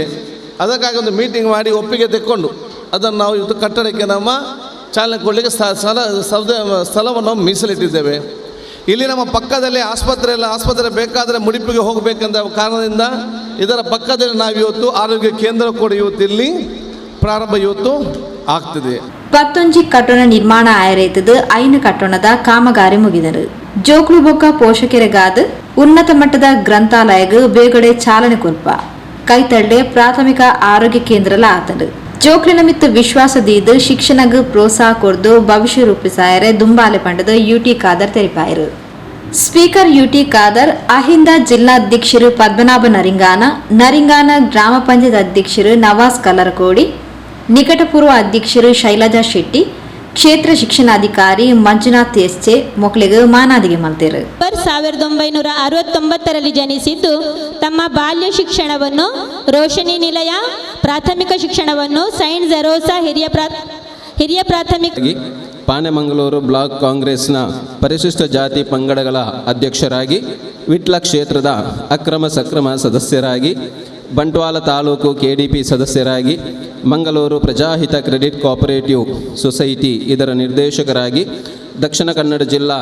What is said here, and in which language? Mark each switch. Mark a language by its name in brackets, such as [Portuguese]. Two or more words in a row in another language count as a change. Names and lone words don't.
[Kannada] ಅದಕ್ಕಾಗಿ ಒಂದು ಮೀಟಿಂಗ್ ಮಾಡಿ ಒಪ್ಪಿಗೆ ತೆಕ್ಕೊಂಡು ಅದನ್ನು ನಾವು ಇವತ್ತು ಕಟ್ಟಡಕ್ಕೆ ನಮ್ಮ ಚಾಲನೆ ಕೊಡಲಿಕ್ಕೆ ಸ್ಥಳವನ್ನು ಮೀಸಲಿಟ್ಟಿದ್ದೇವೆ. ಇಲ್ಲಿ ನಮ್ಮ ಪಕ್ಕದಲ್ಲಿ ಆಸ್ಪತ್ರೆ ಬೇಕಾದರೆ ಮುಡಿಪಿಗೆ ಹೋಗಬೇಕಂತ ಕಾರಣದಿಂದ ಇದರ ಪಕ್ಕದಲ್ಲಿ ನಾವು ಇವತ್ತು ಆರೋಗ್ಯ ಕೇಂದ್ರ ಕೂಡ ಇವತ್ತು ಇಲ್ಲಿ ಪ್ರಾರಂಭ ಇವತ್ತು ಆಗ್ತದೆ. [Tulu] ಪತ್ತೊಂಜಿ ಕಟ್ಟಡ ನಿರ್ಮಾಣ ಆಯರೇತದು ಐನು ಕಟ್ಟಣದ ಕಾಮಗಾರಿ ಮುಗಿದರು. ಜೋಕ್ಲು ಬೊಕ್ಕ ಪೋಷಕರಿಗಾದ ಉನ್ನತ ಮಟ್ಟದ ಗ್ರಂಥಾಲಯಗೂ ಬೇಗಡೆ ಚಾಲನೆ ಕೊಲ್ಪ ಕೈತಳ್ಳೆ ಪ್ರಾಥಮಿಕ ಆರೋಗ್ಯ ಕೇಂದ್ರಲ ಆತಡು. ಜೋಕ್ಲಿನ ಮಿತ್ತು ವಿಶ್ವಾಸ ದೀದು ಶಿಕ್ಷಣಗೂ ಪ್ರೋತ್ಸಾಹ ಕೊಡ್ದು ಭವಿಷ್ಯ ರೂಪಿಸಾಯರೆ ದುಂಬಾಲೆ ಪಂಡದ ಯುಟಿ ಖಾದರ್ ತೆರಿಪಾಯರು. ಸ್ಪೀಕರ್ ಯುಟಿ ಖಾದರ್ ಅಹಿಂದ ಜಿಲ್ಲಾಧ್ಯಕ್ಷರು ಪದ್ಮನಾಭ ನರಿಂಗಾನ ಗ್ರಾಮ ಪಂಚಾಯತ್ ಅಧ್ಯಕ್ಷರು ನವಾಜ್ ಕಲ್ಲರಕೋಡಿ, ನಿಕಟಪೂರ್ವ ಅಧ್ಯಕ್ಷರು ಶೈಲಜಾ ಶೆಟ್ಟಿ, ಕ್ಷೇತ್ರ ಶಿಕ್ಷಣಾಧಿಕಾರಿ ಮಂಜುನಾಥ್ ಎಸ್ಚೆ ಮೊಕ್ಳಿಗೆ ಮಾನಾದಿಗೆ ಮಲ್ತೇರು. [Kannada] 1969ರಲ್ಲಿ ಜನಿಸಿದ್ದು ತಮ್ಮ ಬಾಲ್ಯ ಶಿಕ್ಷಣವನ್ನು ರೋಶನಿ ನಿಲಯ, ಪ್ರಾಥಮಿಕ ಶಿಕ್ಷಣವನ್ನು ಸೈಂಟ್ ಜೆರೋಸಾ ಹಿರಿಯ ಪ್ರಾಥಮಿಕ ಪಾನೆಮಂಗಳೂರು ಬ್ಲಾಕ್ ಕಾಂಗ್ರೆಸ್ನ ಪರಿಶಿಷ್ಟ ಜಾತಿ ಪಂಗಡಗಳ ಅಧ್ಯಕ್ಷರಾಗಿ, ವಿಟ್ಲ ಕ್ಷೇತ್ರದ ಅಕ್ರಮ ಸಕ್ರಮ ಸದಸ್ಯರಾಗಿ, ಬಂಟ್ವಾಳ ತಾಲೂಕು ಕೆಡಿಪಿ ಸದಸ್ಯರಾಗಿ, ಮಂಗಳೂರು ಪ್ರಜಾಹಿತ ಕ್ರೆಡಿಟ್ ಕೋಆಪರೇಟಿವ್ ಸೊಸೈಟಿ ಇದರ ನಿರ್ದೇಶಕರಾಗಿ, ದಕ್ಷಿಣ ಕನ್ನಡ ಜಿಲ್ಲಾ